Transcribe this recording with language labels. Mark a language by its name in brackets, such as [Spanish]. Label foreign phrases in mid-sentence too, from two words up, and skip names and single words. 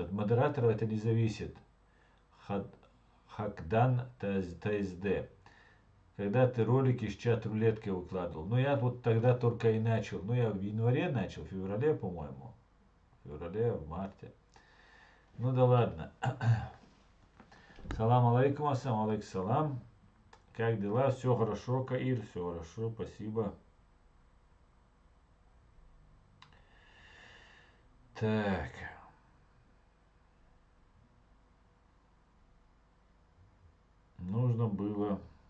[Russian] От модератора это не зависит. Хакдан ТСД. Когда ты ролики с чат-рулеткой выкладывал. Ну, я вот тогда только и начал. Ну, я в январе начал, в феврале, по-моему. В феврале, в марте. Ну, да ладно. [Arabic] سلام عليكم، السلام عليكم سلام. [Russian] Как дела? Все хорошо, Каир? Все хорошо, спасибо. Так. Нужно было...